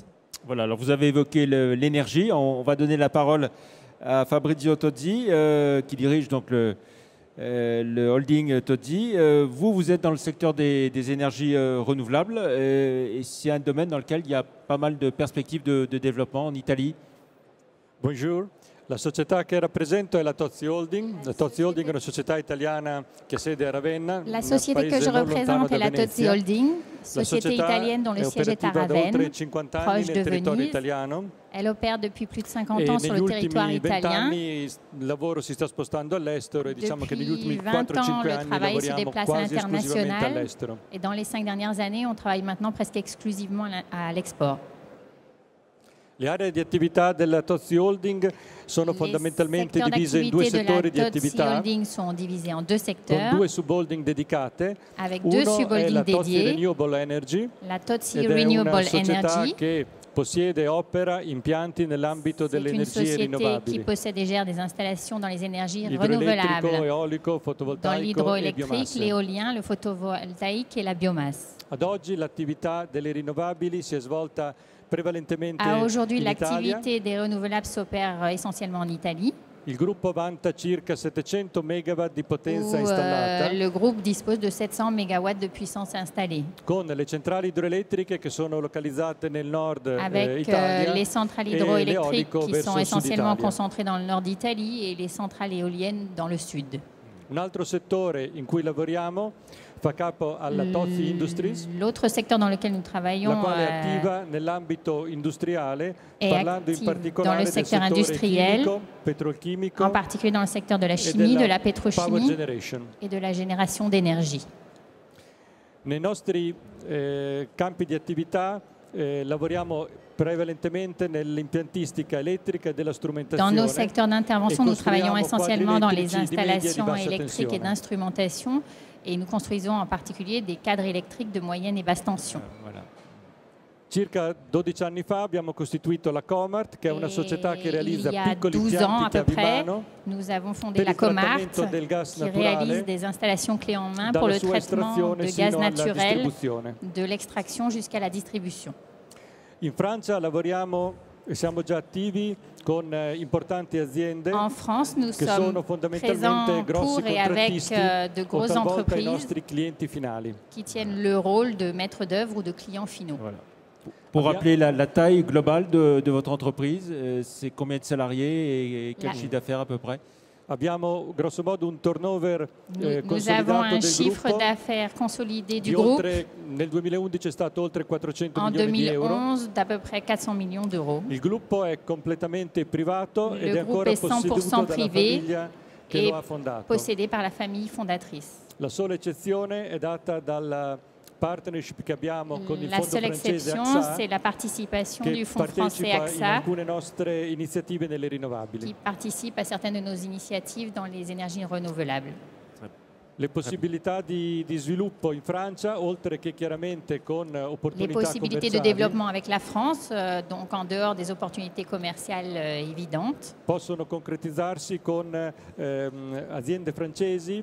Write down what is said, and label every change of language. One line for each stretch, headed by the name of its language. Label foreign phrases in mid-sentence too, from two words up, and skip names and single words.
French: Voilà, alors vous avez évoqué l'énergie. On va donner la parole à Fabrizio Tozzi, qui dirige donc le holding Tozzi. Vous êtes dans le secteur des énergies renouvelables et c'est un domaine dans lequel il y a pas mal de perspectives de développement en Italie. Bonjour.
Italian: La società che rappresento è la Tozzi Holding. La Tozzi Holding è una società italiana che ha sede a Ravenna.
French: La société que je représente est la Tozzi Holding, société italienne dont le siège est à Ravenne, proche de Venise. Elle opère depuis plus de 50 ans sur le territoire italien.
Italian: Il lavoro si sta spostando all'estero e diciamo che negli ultimi 4-5
French: le travail se déplace à l'international et dans les 5 dernières années, on travaille maintenant presque exclusivement à l'export.
Italian: Le aree di attività della Tozzi Holding sono fondamentalmente divise in 2 settori di attività,
French: sont divisés en 2 secteurs,
Italian: con 2 subholding dedicate.
French: Avec 2 subholdings
Italian: la
French: dédiés.
Italian: Tozzi Renewable Energy,
French: la Tozzi
Italian: ed
French: Renewable
Italian: è una società
French: Energy,
Italian: che possiede e opera impianti nell'ambito delle energie rinnovabili.
French: Qui possède et gère des installations dans les énergies
Italian: Idroelettrico,
French: renouvelables,
Italian: eolico,
French: dans
Italian: fotovoltaico e
French: l'hydroélectrique,
Italian: biomasse.
French: l'éolien, le photovoltaïque et la biomasse.
Italian: Ad oggi l'attività delle rinnovabili si è svolta prevalentemente
French: Aujourd'hui,
Italian: in Italia.
French: l'activité des renouvelables s'opère essentiellement en Italie.
Italian: Il gruppo vanta circa 700 megawatt di potenza
French: Où,
Italian: installata,
French: le groupe dispose de 700 MW de puissance installée.
Italian: con le centrali idroelettriche che sono localizzate nel nord
French: Avec
Italian: Italia
French: les centrales
Italian: e
French: hydroélectriques
Italian: l'eolico
French: qui
Italian: verso
French: sont
Italian: il sud
French: essentiellement
Italian: Italia.
French: concentrées dans le nord d'Italie et les centrales éoliennes dans le sud.
Italian: Un altro settore in cui lavoriamo fa capo alla Tozzi Industries,
French: L'autre secteur dans lequel nous travaillons
Italian: la quale è attiva nell'ambito industriale,
French: est
Italian: parlando in
French: active dans
Italian: particolare
French: le
Italian: del
French: secteur
Italian: settore
French: industriel,
Italian: chimico, petrolchimico
French: en particulier dans le secteur de la
Italian: e
French: chimie, de la
Italian: Power
French: pétrochimie
Italian: Generation.
French: et de la génération d'énergie.
Italian: Nei nostri campi di attività lavoriamo prevalentemente nell'impiantistica elettrica e della
French: Dans
Italian: strumentazione.
French: nos secteurs d'intervention, nous travaillons essentiellement dans les
Italian: quadri elettrici di media e di
French: installations
Italian: bassa
French: électriques et
Italian: tensione.
French: d'instrumentation et nous construisons en particulier des cadres électriques de moyenne et basse tension. Voilà.
Italian: Circa 12 anni fa abbiamo costituito la Comart, che è una società che realizza
French: Il y a
Italian: piccoli
French: 12 ans à
Italian: impianti
French: peu
Italian: chiavi
French: près,
Italian: mano
French: nous avons fondé
Italian: per
French: la
Italian: il
French: Comart
Italian: trattamento del gas
French: qui
Italian: naturale,
French: réalise des installations clés en main pour
Italian: dalla
French: le
Italian: sua
French: traitement
Italian: estrazione
French: de gaz
Italian: sino alla
French: naturel,
Italian: distribuzione.
French: de l'extraction jusqu'à la distribution.
Italian: In Francia lavoriamo e siamo già attivi con importanti aziende
French: En France, nous
Italian: che
French: sommes
Italian: sono fondamentalmente
French: présents
Italian: grossi
French: pour et avec
Italian: contrattisti
French: de
Italian: o
French: grosses
Italian: talvolta i
French: entreprises
Italian: nostri clienti finali.
French: qui tiennent le rôle de maître d'œuvre ou de clients finaux. Voilà. Pour rappeler la taille globale de votre entreprise, c'est combien de salariés et quel chiffre d'affaires à peu près?
Italian: Abbiamo grosso modo un turnover
French: Nous avons un chiffre d'affaires consolidé du groupe
Italian: nel 2011 è stato oltre 400
French: en
Italian: milioni di euro.
French: 2011 d'à peu près 400 millions d'euros.
Italian: Il gruppo è completamente privato ed è
French: Le groupe
Italian: ancora
French: est 100%
Italian: posseduto dalla
French: privé
Italian: famiglia che
French: et
Italian: lo ha fondato.
French: possédé par la famille fondatrice.
Italian: La sola eccezione è data dalla partnership che abbiamo con il
French: La
Italian: fondo
French: seule
Italian: francese
French: exception,
Italian: AXA,
French: c'est la participation
Italian: che
French: du fonds français
Italian: partecipa in
French: AXA,
Italian: alcune nostre iniziative nelle rinnovabili.
French: qui participe à certaines de nos initiatives dans les énergies renouvelables.
Italian: Le possibilità di sviluppo in Francia, oltre che chiaramente con
French: Les
Italian: opportunità
French: possibilités de
Italian: commerciali,
French: développement avec la France, donc en dehors des opportunités commerciales évidentes,
Italian: possono concretizzarsi con aziende francesi